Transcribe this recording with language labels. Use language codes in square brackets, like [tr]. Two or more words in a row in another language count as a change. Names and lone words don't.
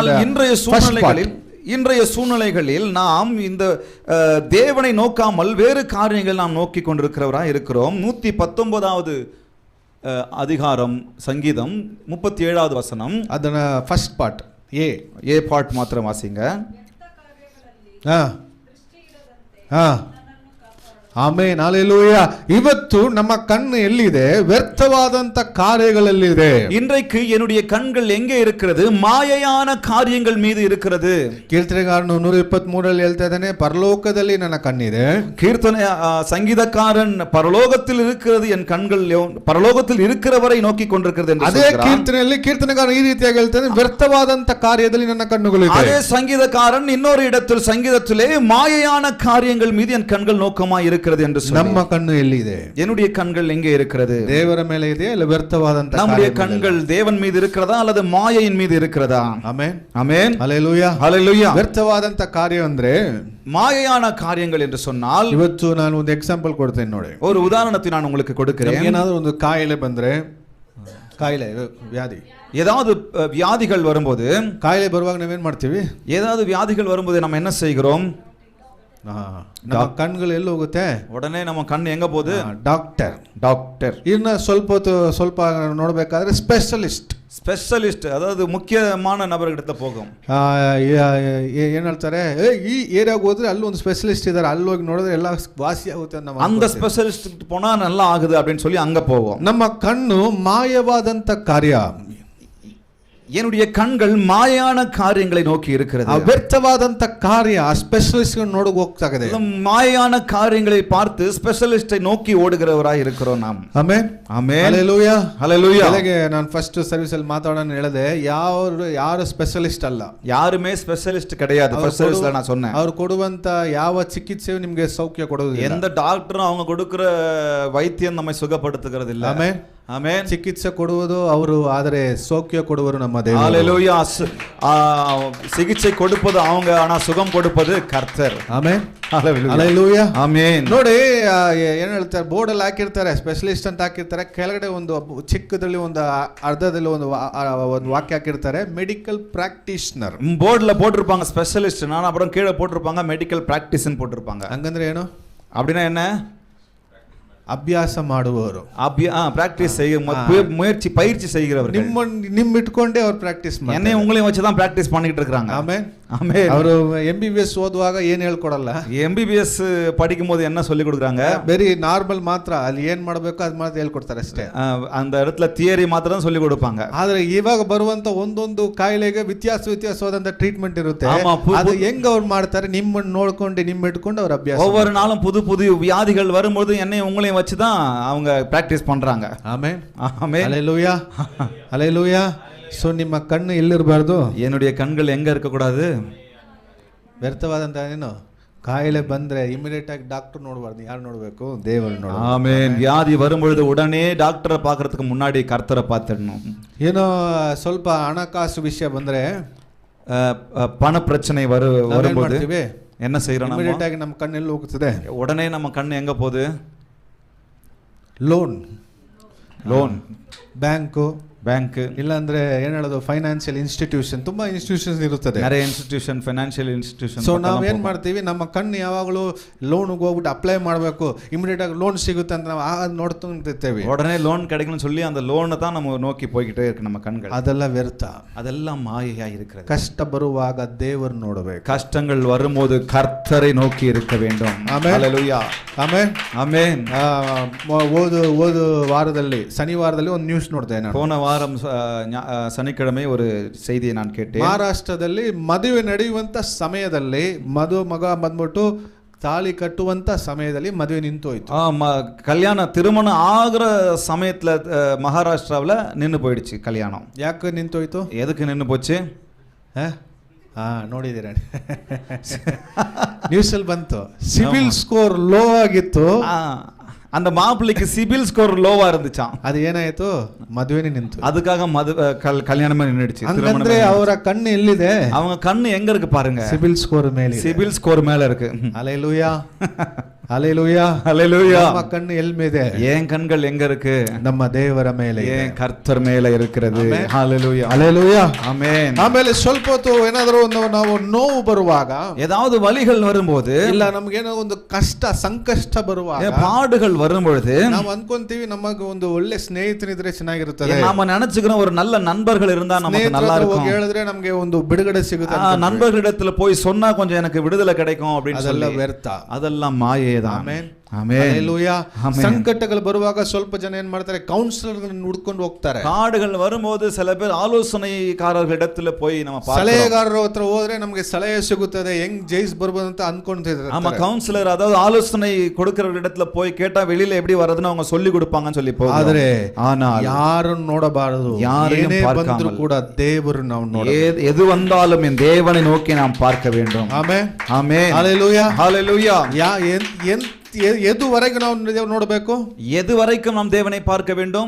[ta] இன்றைய சூழ்நிலைகளில் நாம் இந்த தேவனை நோக்காமல் வேறு காரியங்கள் நாம் நோக்கி கொண்டிருக்கிறவராக இருக்கிறோம். 119வது அதிகாரம் சங்கீதம் 37வது வசனம், [kn] ಅದನ್ನ [en] first part [ta] ஏ பார்ட் மாத்திரம் வாசிங்க. [kn] ಆಮೆನ್. ಹಲ್ಲೇಲೂಯಾ. ಇವತ್ತು ನಮ್ಮ ಕಣ್ಣು ಎಲ್ಲಿದೆ? ವ್ಯರ್ಥವಾದಂತ ಕಾರ್ಯಗಳಲ್ಲಿದೆ. [ta] இன்றைக்கு என்னுடைய கண்கள் எங்கே இருக்கிறது? மாயையான காரியங்கள் மீது இருக்கிறது. [kn] ಕೀರ್ತನೆಗಾರನು 123ರಲ್ಲಿ ಹೇಳ್ತಾ ಇದ್ದಾನೆ, ಪರಲೋಕದಲ್ಲಿ ನನ್ನ ಕಣ್ಣಿದೆ. [ta] கீர்த்தனை சங்கீதக்காரன் பரலோகத்தில் இருக்கிறது என் கண்கள், பரலோகத்தில் இருக்கிறவரை நோக்கி கொண்டிருக்கிறது என்று [kn] ಅದೇ ಕೀರ್ತನೆಯಲ್ಲಿ ಕೀರ್ತನೆಗಾರನು ಈ ರೀತಿಯಾಗಿ ಹೇಳ್ತಾನೆ, ವ್ಯರ್ಥವಾದಂತ ಕಾರ್ಯದಲ್ಲಿ ನನ್ನ ಕಣ್ಣುಗಳಿದೆ. [ta] அதே சங்கீதக்காரன் இன்னொரு இடத்தில் சங்கீதத்திலே மாயையான காரியங்கள் மீது என் கண்கள் நோக்கமாய் இருக்கிறது என்று சொல்லி, [kn] ನಮ್ಮ ಕಣ್ಣು ಎಲ್ಲಿದೆ? [ta] என்னுடைய கண்கள் எங்கே இருக்கிறது? [kn] ದೇವರ ಮೇಲೆ ಇದೆಯಾ ಇಲ್ಲ ವ್ಯರ್ಥವಾದಂತ? [ta] நம்முடைய கண்கள் தேவன் மீது இருக்கிறதா அல்லது மாயையின் மீது இருக்கிறதா? [kn] ಆಮೆನ್. ಆಮೆನ್. ಹಲ್ಲೇಲೂಯಾ. ಹಲ್ಲೇಲೂಯಾ. ವ್ಯರ್ಥವಾದಂತ ಕಾರ್ಯ ಅಂದ್ರೆ [ta] மாயையான காரியங்கள் என்று சொன்னால், [kn] ಇವತ್ತು ನಾನು ಒಂದು ಎಕ್ಸಾಂಪಲ್ ಕೊಡ್ತೇನೆ ನೋಡಿ. [ta] ஒரு உதாரணத்தை நான் உங்களுக்கு கொடுக்கிறேன். [kn] ಏನಾದರೂ ಒಂದು ಕಾಯಿಲೆ ಬಂದ್ರೆ, ಕಾಯಿಲೆ ವ್ಯಾಧಿ, [ta] ஏதாவது வியாதிகள் வரும்போது, [kn] ಕಾಯಿಲೆ ಬರುವಾಗ ನಾವೇನ್ ಮಾಡ್ತೀವಿ? [ta] ஏதாவது வியாதிகள் வரும்போது நம்ம என்ன செய்கிறோம்? [kn] ನಮ್ಮ ಕಣ್ಗಳು ಎಲ್ಲಿ ಹೋಗುತ್ತೆ? [ta] உடனே நம்ம கண் எங்க போகுது? டாக்டர். [kn] ಇನ್ನ ಸ್ವಲ್ಪ ನೋಡ್ಬೇಕಾದ್ರೆ ಸ್ಪೆಷಲಿಸ್ಟ್, [ta] அதாவது ಮುಖ್ಯமான நபர்கிட்ட போகும். [kn] ಏನ್ ಹೇಳ್ತಾರೆ, ಈ ಏರಿಯಾಗೆ ಹೋದ್ರೆ ಅಲ್ಲಿ ಒಂದು ಸ್ಪೆಷಲಿಸ್ಟ್ ಇದಾರೆ, ಅಲ್ಲಿ ಹೋಗಿ ನೋಡಿದ್ರೆ ಎಲ್ಲ ವಾಸಿ ಆಗುತ್ತೆ. [ta] அந்த ஸ்பெஷலிஸ்ட் போனா நல்லா ஆகுது அப்படின்னு சொல்லி அங்க போவோம். [kn] ನಮ್ಮ ಕಣ್ಣು ಮಾಯವಾದಂತ ಕಾರ್ಯ, [ta] என்னுடைய கண்கள் மாயான காரியங்களை நோக்கி [kn] ಆ [ta] இருக்கிறது. [kn] ವ್ಯರ್ಥವಾದಂತ ಕಾರ್ಯ ಆ ಸ್ಪೆಷಲಿಸ್ಟ್ ನೋಡಕ್ ಹೋಗ್ತಾ ಇದೆ. [ta] மாயான காரியங்களை பார்த்து ஸ்பெஷலிஸ்டை நோக்கி ஓடுகிறவராய் இருக்கிறோம் நாம். [kn] ಆಮೆನ್ [ta] ஆமென். [kn] ಹಲ್ಲೆಲೂಯಾ [ta] ஹalleluya. [kn] ಬೆಳಗ್ಗೆ ನಾನು [en] first service [kn] ಅಲ್ಲಿ ಮಾತಾಡೋಣ ಹೇಳಿದೆ ಯಾರು ಸ್ಪೆಷಲಿಸ್ಟ್ ಅಲ್ಲ, [ta] யாருமே ஸ்பெஷலிஸ்ட் கிடையாது. [en] first service [ta] நான் சொன்னேன், [kn] ಅವ್ರು ಕೊಡುವಂತ ಯಾವ ಚಿಕಿತ್ಸೆಯು ನಿಮ್ಗೆ ಸೌಖ್ಯ ಕೊಡುವುದಿಲ್ಲ. [ta] எந்த டாக்டரும் அவங்க கொடுக்கிற வைத்தியம் நம்மை சுகப்படுத்துகிறது இல்ல. [kn] ಆಮೆನ್ [ta] ஆமென். [kn] ಚಿಕಿತ್ಸೆ ಕೊಡುವುದು ಅವರು, ಆದರೆ ಸೌಖ್ಯ ಕೊಡುವರು ನಮ್ಮ ದೇವರು. [ta] ஹalleluya. சிகிச்சை கொடுப்பது அவங்க, ஆனா சுகம் கொடுப்பது கர்த்தர். [kn] ಆಮೆನ್ [ta] ஹalleluya. [kn] ಹಲ್ಲೆಲೂಯಾ [ta] ஆமென். [kn] ನೋಡಿ ಏನ್ ಹೇಳ್ತಾರೆ, ಬೋರ್ಡ್ ಅಲ್ಲಿ ಹಾಕಿರ್ತಾರೆ ಸ್ಪೆಷಲಿಸ್ಟ್ ಅಂತ ಹಾಕಿರ್ತಾರೆ, ಕೆಳಗಡೆ ಒಂದು ಚಿಕ್ಕದಲ್ಲಿ ಒಂದು ಅರ್ಧದಲ್ಲಿ ಒಂದು ವಾಕ್ಯ ಹಾಕಿರ್ತಾರೆ, [en] medical practitioner. [ta] போர்டுல போட்டிருப்பாங்க ஸ்பெஷலிஸ்ட், நான் அப்புறம் கீழே போட்டிருப்பாங்க [en] medical practice [ta] போட்டிருப்பாங்க. [kn] ಹಂಗಂದ್ರೆ ಏನು? [ta] அப்படின்னா என்ன? [kn] ಅಭ್ಯಾಸ ಮಾಡುವವರು, [ta] பிராக்டிஸ் செய்ய முயற்சி பயிற்சி செய்கிறவர்கள். [kn] ನಿಮ್ಮ ಇಟ್ಕೊಂಡೇ ಅವ್ರು ಪ್ರಾಕ್ಟೀಸ್ ಮಾಡಿ [ta] என்னை உங்களையும் வச்சு தான் பிராக்டிஸ் பண்ணிட்டு இருக்காங்க. [kn] ಆಮೇನ್ [ta] ஆமென். [kn] ಅವರು MBBS ಓದುವಾಗ ಏನ್ ಹೇಳ್ಕೊಡಲ್ಲ, [ta] MBBS படிக்கும் போது என்ன சொல்லி கொடுக்குறாங்க? [kn] ಬರೀ ನಾರ್ಮಲ್ ಮಾತ್ರ, ಅಲ್ಲಿ ಏನ್ ಮಾಡಬೇಕು ಅದು ಮಾತ್ರ ಹೇಳ್ಕೊಡ್ತಾರೆ ಅಷ್ಟೇ. [ta] அந்த இடத்துல தியரி ಮಾತ್ರ தான் சொல்லி கொடுப்பாங்க. [kn] ಆದ್ರೆ ಇವಾಗ ಬರುವಂತ ಒಂದೊಂದು ಕಾಯಿಲೆಗೆ ವ್ಯತ್ಯಾಸವಾದಂತ ಟ್ರೀಟ್ಮೆಂಟ್ ಇರುತ್ತೆ. [ta] ஆமா, [kn] ಅದು ಹೆಂಗ್ ಅವ್ರು ಮಾಡ್ತಾರೆ, ನಿಮ್ಮನ್ನ ನೋಡ್ಕೊಂಡು ನಿಮ್ಮ ಇಟ್ಕೊಂಡು ಅವ್ರ ಅಭ್ಯಾಸ. [ta] ஒவ்வொரு நாளும் புது புது வியாதிகள் வரும்போது என்னையும் உங்களையும் வச்சு தான் அவங்க பிராக்டிஸ் பண்றாங்க. [kn] ಆಮೆನ್ [ta] ஆமென். [kn] ಹಲ್ಲೆಲೂಯಾ ಹಲ್ಲೆಲೂಯಾ. ಸೊ ನಿಮ್ಮ ಕಣ್ಣು ಎಲ್ಲಿರಬಾರ್ದು, [ta] என்னுடைய கண்கள் எங்க இருக்க கூடாது? [kn] ವ್ಯರ್ಥವಾದಂತ ಏನು ಕಾಯಿಲೆ ಬಂದ್ರೆ ಇಮಿಡಿಯೇಟ್ ಆಗಿ ಡಾಕ್ಟರ್ ನೋಡಬಾರ್ದು, ಯಾರು ನೋಡಬೇಕು? ದೇವರು ನೋಡಬೇಕು. [ta] ஆமென். வியாதி வரும்பொழுது உடனே டாக்டரை பார்க்கறதுக்கு முன்னாடி கர்த்தரை பார்த்துடணும். [kn] ಏನೋ ಸ್ವಲ್ಪ ಹಣಕಾಸು ವಿಷಯ ಬಂದ್ರೆ, [ta] பண பிரச்சனை வரும்போது என்ன செய்யறோம்? [kn] ಇಮಿಡಿಯೇಟ್ ಆಗಿ ನಮ್ಮ ಕಣ್ಣು ಎಲ್ಲಿ ಹೋಗ್ತದೆ? [ta] உடனே நம்ம கண்ணு எங்க போகுது? [kn] ಲೋನ್, ಬ್ಯಾಂಕು, ಇಲ್ಲಾಂದ್ರೆ ಏನ್ ಹೇಳೋದು, [en] financial institution, [kn] ತುಂಬಾ ಇನ್ಸ್ಟಿಟ್ಯೂಷನ್ಸ್ ಇರುತ್ತದೆ, [en] நிறைய institution, financial institution. [kn] ಸೊ ನಾವ್ ಏನ್ ಮಾಡ್ತೀವಿ, ನಮ್ಮ ಕಣ್ಣು ಯಾವಾಗಲೂ ಲೋನ್ಗೆ ಹೋಗ್ಬಿಟ್ಟು ಅಪ್ಲೈ ಮಾಡಬೇಕು, ಇಮಿಡಿಯೇಟ್ ಆಗಿ ಲೋನ್ ಸಿಗುತ್ತೆ ಅಂತ ನಾವು ನೋಡ್ತಿರ್ತೇವೆ. [ta] உடனே லோன் கிடைக்கும்னு சொல்லி அந்த லோனை தான் நம்ம நோக்கி போய்கிட்டே இருக்கு நம்ம கண்கள். [kn] ಅದೆಲ್ಲ ವ್ಯರ್ಥ. [ta] அதெல்லாம் மாயையா இருக்கிறது. [kn] ಕಷ್ಟ ಬರುವಾಗ ದೇವರು ನೋಡಬೇಕು, [ta] கஷ்டங்கள் வரும்போது கர்த்தரை நோக்கி இருக்க வேண்டும். [kn] ಆಮೆನ್ [ta] ஹalleluya. [kn] ಆಮೆನ್ [ta] ஆமென். [kn] ಓದು ವಾರದಲ್ಲಿ ಶನಿವಾರದಲ್ಲಿ ಒಂದು ನ್ಯೂಸ್ ನೋಡ್ದೆ ನಾನು. [ta] போன வாரம் சனிக்கிழமை ஒரு செய்தியை நான் கேட்டேன். [kn] ಮಹಾರಾಷ್ಟ್ರದಲ್ಲಿ ಮದುವೆ ನಡೆಯುವಂತ ಸಮಯದಲ್ಲಿ ಮಗ ಬಂದ್ಬಿಟ್ಟು ತಾಳಿ ಕಟ್ಟುವಂತ ಸಮಯದಲ್ಲಿ ಮದುವೆ ನಿಂತೋಯ್ತು. [ta] கல்யாணம் திருமணம் ஆகிற சமயத்துல மகாராஷ்டிராவில் நின்று போயிடுச்சு கல்யாணம். [kn] ಯಾಕೆ ನಿಂತೋಯ್ತು? [ta] எதுக்கு நின்று போச்சு? [kn] ನೋಡಿದ್ದೀರ ನ್ಯೂಸ್ ಅಲ್ಲಿ ಬಂತು, ಸಿಬಿಲ್ [en] score low [kn] ಆಗಿತ್ತು, [ta] அந்த மாப்பிள்ளைக்கு சிபில் ஸ்கோர் லோவா இருந்துச்சாம். [kn] அது ಏನಾಯ್ತು, ಮದುವೆನೇ ನಿಂತು, [ta] அதுக்காக கல்யாணமே நின்னுடுச்சு. [kn] ಅಂದ್ರೆ ಅವರ ಕಣ್ಣು ಎಲ್ಲಿದೆ? [ta] அவங்க கண்ணு எங்க இருக்கு பாருங்க? [kn] ಸಿಬಿಲ್ ಸ್ಕೋರ್ ಮೇಲೆ, [ta] சிபில் ஸ்கோர் மேல இருக்கு. ஹல்லேலூயா ஹல்லேலூயா ஹல்லேலூயா. [kn] ನಮ್ಮ ಕಣ್ಣು ಎಲ್ಲಿ ಮೇಲೆ? [ta] ஏன் கண்கள் எங்க இருக்கு? [kn] ನಮ್ಮ ದೇವರ ಮೇಲೆ, [ta] ஏன் கர்த்தர் மேலே இருக்கிறது. ஹல்லேலூயா ஹல்லேலೂಯಾ ஆமென். [kn] ಆಮೇಲೆ ಸ್ವಲ್ಪ ಹೊತ್ತು ಏನಾದರೂ ನಾವು ನೋವು ಬರುವಾಗ, [ta] ஏதாவது வலிகள் வரும்போது, [kn] ಇಲ್ಲ ನಮಗೆ ಏನೋ ಒಂದು ಕಷ್ಟ ಸಂಕಷ್ಟ ಬರುವಾಗ, [ta] பாடுகள் வரும்பொழுது [kn] ನಾವು ಅನ್ಕೊಂತೀವಿ ನಮಗೆ ಒಂದು ಒಳ್ಳೆ ಸ್ನೇಹಿತನಿದ್ರೆ ಚೆನ್ನಾಗಿರುತ್ತದೆ, [ta] நாம நினைச்சுக்கிறோம் ஒரு நல்ல நண்பர்கள் இருந்தா நமக்கு நல்லா இருக்கும், [kn] ಹೇಳಿದ್ರೆ ನಮಗೆ ಒಂದು ಬಿಡುಗಡೆ ಸಿಗುತ್ತೆ, [ta] நண்பர்களிடத்துல போய் சொன்னா கொஞ்சம் எனக்கு விடுதலை கிடைக்கும் அப்படின்னு [kn] ಅದೆಲ್ಲ [ta] சொல்லி. [kn] ವ್ಯರ್ಥ, [ta] அதெல்லாம் மாயே தான். [kn] ಆಮೆನ್ ಆಮೆನ್. ಹಲ್ಲೇಲೂಯಾ. ಆಮೆನ್. ಸಂಕಟಗಳು ಬರುವಾಗ ಸ್ವಲ್ಪ ಜನ ಏನ್ ಮಾಡ್ತಾರೆ, ಕೌನ್ಸಿಲರ್ ಹುಡ್ಕೊಂಡು ಹೋಗ್ತಾರೆ. [ta] பாடுகள் வரும்போது சில பேர் ஆலோசனைக்காரர்களிடத்துல போய் நம்ம [kn] ಸಲಹೆಗಾರರ ಹತ್ರ ಹೋದ್ರೆ ನಮಗೆ ಸಲಹೆ ಸಿಗುತ್ತದೆ, ಹೆಂಗ್ ಜೈಸ್ ಬರ್ಬೋದು ಅಂತ ಅನ್ಕೊಂತಿದ್ದಾರೆ. [ta] ஆமா, கவுன்சிலர் அதாவது ஆலோசனை கொடுக்கிறவர்களிடத்துல போய் கேட்டா வெளியில எப்படி வரதுன்னு அவங்க சொல்லி கொடுப்பாங்கன்னு சொல்லி போகுது. [kn] ಆದ್ರೆ [ta] ஆனால் [kn] ಯಾರನ್ನು ನೋಡಬಾರದು, [ta] யாரையும் [kn] ಏನೇ [ta] பார்க்காமல், [kn] ಬಂದ್ರು ಕೂಡ ದೇವರು ನಾವು ನೋಡಬೇಕು. [ta] எது வந்தாலும் என் தேவனை நோக்கி நாம் பார்க்க வேண்டும். [kn] ಆಮೆನ್ [ta] ஆமென். [kn] ಹಲ್ಲೇಲೂಯಾ [ta] ஹalleluya. [kn] ಎದುವರೆಗೆ ನಾವು ನೋಡಬೇಕು, [ta] எது வரைக்கும் நாம் தேவனை பார்க்க வேண்டும்?